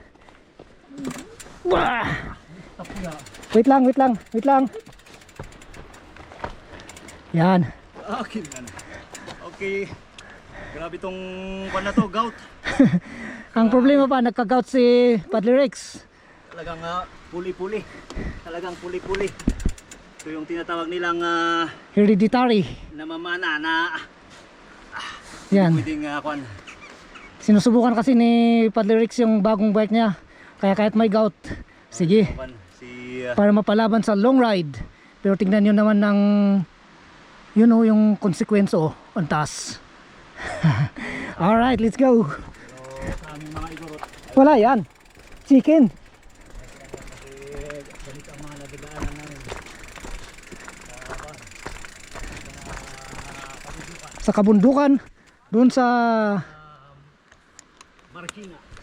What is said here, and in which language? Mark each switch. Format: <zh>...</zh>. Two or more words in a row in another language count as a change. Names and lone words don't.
<tl>Wah! Wait lang. Yan. Okay. Grabe tong kwan na to, gout. Ang problema pa, nagka-gout si Padre Rex. Talagang puli-puli. Talagang puli-puli. Ito yung tinatawag nilang Hereditary. namamana na Yan. pwedeng kwan. Sinusubukan kasi ni Padre Rex yung bagong bike niya. Kaya kahit may gout, sige. Kwan, si Para mapalaban sa</tl> <en>long ride.</en> <tl>Pero tingnan nyo naman ng yun o yung konsekwenso ang taas.</tl> <en>Alright, let's go.</en> <tl>sa aming mga igorot. Wala yan. Chicken. Ganito ang mga nadagaanan namin. Sa kabundukan. Doon sa Marikina.</tl>